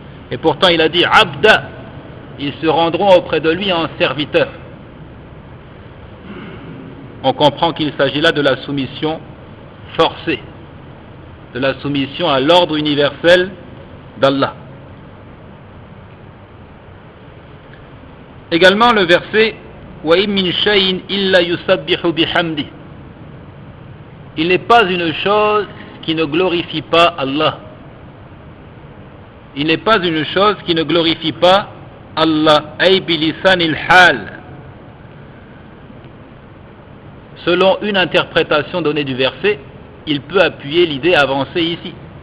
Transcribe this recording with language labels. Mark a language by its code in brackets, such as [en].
[fr] Et pourtant il a dit Abda, ils se rendront auprès de lui en serviteurs. On comprend qu'il s'agit là de la soumission forcée, de la soumission à l'ordre universel d'Allah. Également le verset [ar] وَإِن مِّن شَيْءٍ إِلَّا يُسَبِّحُ بِحَمْدِهِ. [fr] Il n'est pas une chose qui ne glorifie pas Allah. Il n'est pas une chose qui ne glorifie pas Allah. [ar] أي بلسان الحال. [fr] Selon une interprétation donnée du verset, il peut appuyer l'idée avancée ici.